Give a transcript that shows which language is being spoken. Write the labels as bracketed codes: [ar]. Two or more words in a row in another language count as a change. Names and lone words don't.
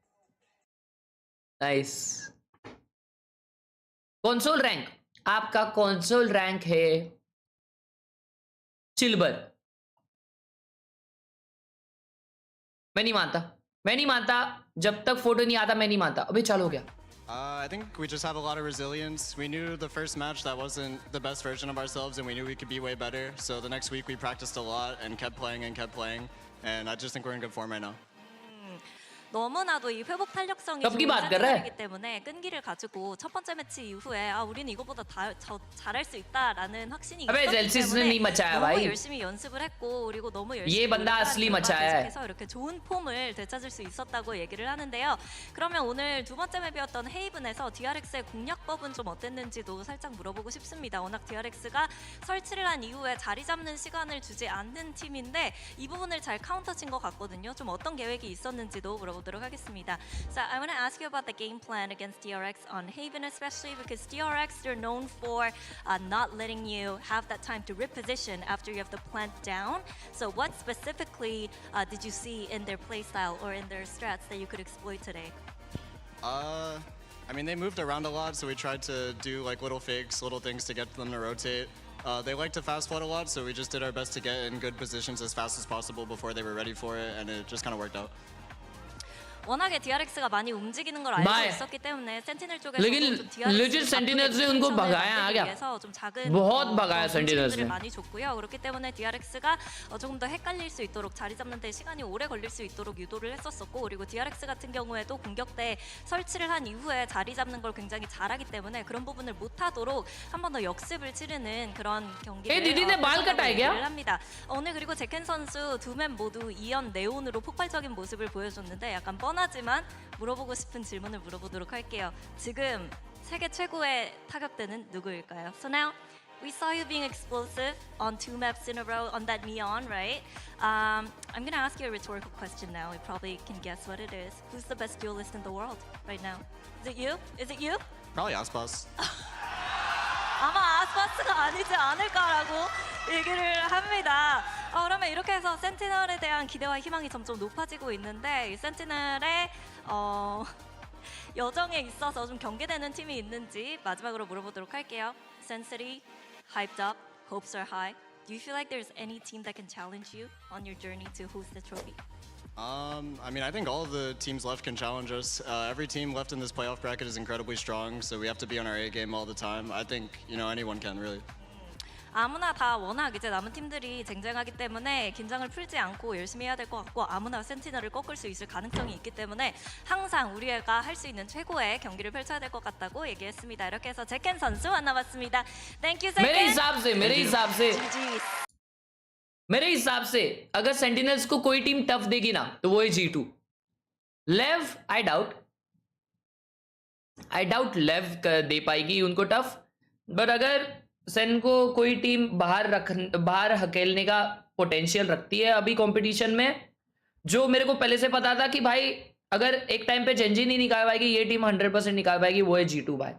[en] Nice. Console rank. [hi] आपका [en] console rank [hi] है सिल्वर. मैं नहीं मानता जब तक फोटो नहीं आता. मैं नहीं मानता. अबे चलो गया. [en] I think we just have a lot of resilience. We knew the first match that wasn't the best version of ourselves, and we knew we could be way better. So the next week we practiced a lot and kept playing, and I just think we're in good form right now. [ko] 너무나도 이 회복 탄력성이 덥기 좋은 [hi] बात कर रहा है. [ko] 팬들이기 때문에 끈기를 가지고 첫 번째 매치 이후에 우리는 이거보다 더 잘할 수 있다라는 확신이 [hi] अबे [ko] 있었기 젤시스는 때문에 [hi] नहीं मचाया [ko] 너무 [hi] भाई. [ko] 열심히 연습을 했고 그리고 너무 열심히 [hi] ये बंदा असली मचाया है. [ko] 계속해서 이렇게 좋은 폼을 되찾을 수 있었다고 얘기를 하는데요. 그러면 오늘 두 번째 맵이었던 헤이븐에서 DRX의 공략법은 좀 어땠는지도 살짝 물어보고 싶습니다. 워낙 DRX가 설치를 한 이후에 자리 잡는 시간을 주지 않는 팀인데 이 부분을 잘 카운터 친 것 같거든요. 좀 어떤 계획이 있었는지도 물어보도록 하겠습니다. [en] So I want to ask you about the game plan against DRX on Haven, especially because DRX, they're known for not letting you have that time to reposition after you have the plant down. So what specifically did you see in their playstyle or in their strats that you could exploit today? I mean, they moved around a lot, so we tried to do like little fakes, little things to get them to rotate. They like to fast flood a lot, so we just did our best to get in good positions as fast as possible before they were ready for it, and it just kind of worked out. [ko] 워낙에 DRX가 많이 움직이는 걸 알고 있었기 때문에 센티넬 쪽에서 [hi] लेकिन legit Sentinels ने उनको भगाया आ गया. बहुत भगाया Sentinels ने. [ko] 많이 줬고요. 그렇기 때문에 DRX가 조금 더 헷갈릴 수 있도록 자리 잡는 데 시간이 오래 걸릴 수 있도록 유도를 했었었고 그리고 DRX 같은 경우에도 공격 때 설치를 한 이후에 자리 잡는 걸 굉장히 잘하기 때문에 그런 부분을 못하도록 한 번 더 역습을 치르는 그런 경기를 합니다. 오늘 그리고 제켄 선수 두 맵 모두 2연 네온으로 폭발적인 모습을 보여줬는데 약간 뻔하지만 물어보고 싶은 질문을 물어보도록 할게요. 지금 세계 최고의 타격대는 누구일까요? [en] So now we saw you being explosive on 2 maps in a row on that neon, right? I'm gonna ask you a rhetorical question now. You probably can guess what it is. Who's the best duelist in the world right now? Is it you? Is it you? Probably Aspas. [ko] 아마 아스파스가 아니지 않을까라고 얘기를 합니다. 그러면 이렇게 해서 센티널에 대한 기대와 희망이 점점 높아지고 있는데 이 센티널의 여정에 있어서 좀 경계되는 팀이 있는지 마지막으로 물어보도록 할게요. [en] Sensity, hyped up, hopes are high. Do you feel like there's any team that can challenge you on your journey to host the trophy? I mean, I think all of the teams left can challenge us. Every team left in this playoff bracket is incredibly strong, so we have to be on our A game all the time. I think, anyone can really. [ko] 아무나 다 워낙 이제 남은 팀들이 쟁쟁하기 때문에 긴장을 풀지 않고 열심히 해야 될 것 같고 아무나 센티널을 꺾을 수 있을 가능성이 있기 때문에 항상 우리가 할 수 있는 최고의 경기를 펼쳐야 될 것 같다고 얘기했습니다. 이렇게 해서 제켄 선수 만나봤습니다. [en] Thank you, 제켄. [hi] मेरे हिसाब से अगर सेंटिनल्स को कोई टीम टफ देगी ना तो वो है G2. लेव [en] I doubt [hi] लेव दे पाएगी उनको टफ. बट अगर सेन को कोई टीम बाहर हकेलने का पोटेंशियल रखती है अभी कंपटीशन में, जो मेरे को पहले से पता था कि भाई अगर एक टाइम पे जेंजी नहीं निकाल पाएगी ये टीम 100% निकाल पाएगी, वो है G2 भाई.